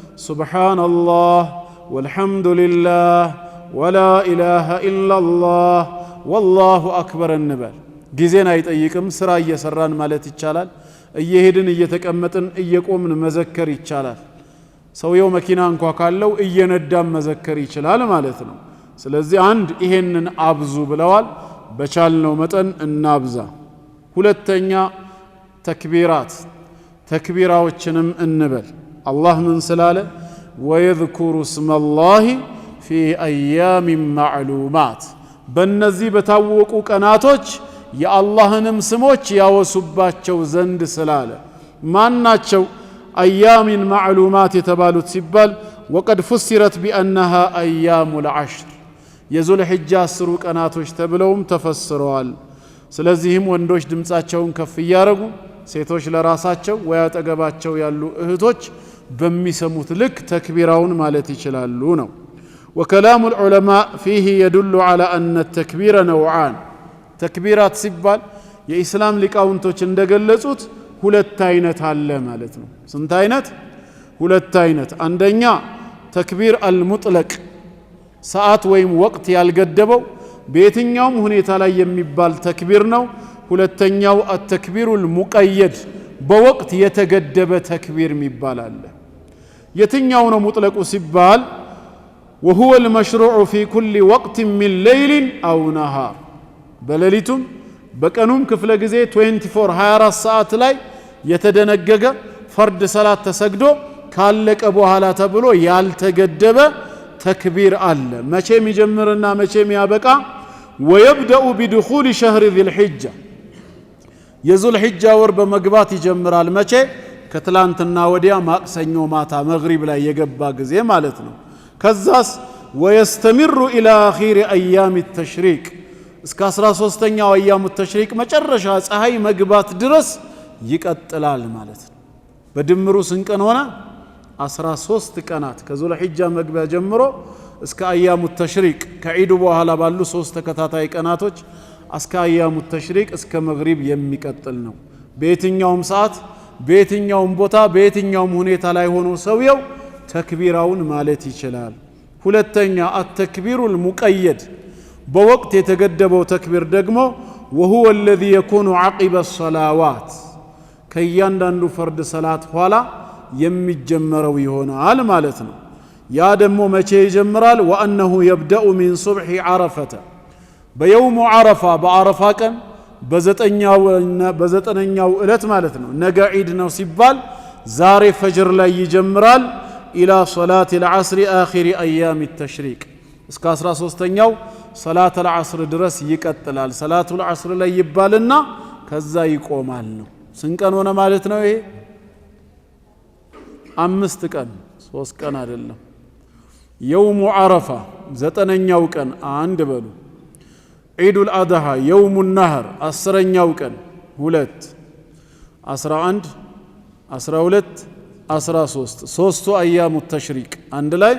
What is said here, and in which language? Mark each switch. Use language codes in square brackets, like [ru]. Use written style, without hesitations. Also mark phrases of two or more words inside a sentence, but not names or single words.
[ar] سبحان الله والحمد لله ولا إله إلا الله والله أكبر [am] እንበል ጊዜን አይጠይቅም ስራ እየሰራን ማለት ይቻላል እየሄድን እየተቀመጥን እየቆምን መዘከር ይቻላል ሰውየው መኪና እንኳ ካለው እየነዳም መዘከር ይችላል ማለት ነው ስለዚህ አንድ ይሄንን አብዙ ብለዋል በቻልነው መጠን እናብዛ ሁለተኛ ተክቢራት ተክቢራዎችንም እንበል አላህ ምን ስላለ [ar] ويذكروا اسم الله في ايام معلومات [am] በእነዚህ በታወቁ ቀናቶች የአላህንም ስሞች ያወሱባቸው ዘንድ ስላለ ማናቸው [ar] ايام معلومات [am] የተባሉት ሲባል [ar] وقد فسرت بانها ايام العشر [am] የዙል ሒጃ 10 ቀናቶች ተብለውም ተፈስረዋል ስለዚህም ወንዶች ድምጻቸውን ከፍ ያረጉ ሴቶች ለራሳቸው ወይ አጠገባቸው ያሉ እህቶች በሚሰሙት ልክ ተክቢራውን ማለት ይችላሉ ነው [ar] وكلام العلماء فيه يدل على أن التكبير نوعان [am] تكبيرات ሲባል የኢስላም ሊቃውንቶች እንደገለጹት ሁለት አይነት አለ ማለት ነው ስንት አይነት ሁለት አይነት አንደኛ [ar] تكبير المطلق [am] ሰዓት ወይም ወቅት ያልገደበው በየትኛውም ሁኔታ ላይ የሚባል ተክቢር ነው ሁለተኛው [ar] التكبير المقيد [am] በወቅት የተገደበ ተክቢር የሚባል አለ የትኛው ነው ሙጥለቁ ሲባል [ar] وهو المشروع في كل وقت من ليل أو نهار [am] በሌሊቱም በቀኑም ክፍለ ጊዜ 24 ሰዓት ላይ የተደነገገ ፈርድ ሰላት ተሰግዶ ካለቀ በኋላ ተብሎ ያልተገደበ ተክቢር አለ መቼም ይጀምርና መቼም ያበቃ [ar] ويبدأ بدخول شهر ذي الحجة [am] የዙል ሒጃ ወር በመግባት ይጀምራል መቼ ከትላንትና ወዲያ ማክሰኞ ማታ መግሪብ ላይ የገባ ጊዜ ማለት ነው። ከዛስ [ar] ويستمر إلى آخر أيام التشريق [am] እስከ 13ኛው [ar] أيام التشريق [am] መጨረሻ ፀሐይ መግባት ድረስ ይቀጥላል ማለት ነው። በድምሩ ስንት ቀን ሆነ? 13 ቀናት ከዙል ሒጃ መግቢያ ጀምሮ እስከ [ar] أيام التشريق [am] ከዒዱ በኋላ ባሉ 3 ተከታታይ ቀናቶች እስከ [ar] أيام التشريق [am] እስከ መግሪብ የሚቀጥል ነው። በየትኛውም ሰዓት በየትኛውም ቦታ በየትኛውም ሁኔታ ላይ ሆኖ ሰውየው ተክቢራውን ማለት ይችላል። ሁለተኛ [ar] التكبير المقيد [am] በወቅት የተገደበው ተክቢር ደግሞ [ar] وهو الذي يكون عقب الصلوات [am] ከእያንዳንዱ ፈርድ ሰላት ኋላ የሚጀመረው ይሆናል ማለት ነው። ያ ደግሞ መቼ ይጀምራል? [ar] وأنه يبدأ من صبح عرفة [am] በየውሙ ዓረፋ በዓረፋ ቀን በዘጠነኛው ዕለት ማለት ነው። ነገ ዒድ ነው ሲባል ዛሬ ፈጅር ላይ ይጀምራል። [ar] إلى صلاة العصر آخر أيام التشريق [am] እስከ 13ኛው [ar] صلاة العصر [am] ድረስ ይቀጥላል። [ar] صلاة العصر [am] ላይ ይባልና ከዛ ይቆማል ነው። ስንት ቀን ሆነ ማለት ነው? ይሄ 5 ቀን 3 ቀን አይደለም። [ar] يوم عرفة [am] ዘጠነኛው ቀን አንድ በሉ። [ar] عيد الأضحى يوم النحر [am] 10ኛው ቀን 2 11 12 13 ሶስቱ [ar] أيام التشريق [am] አንድ ላይ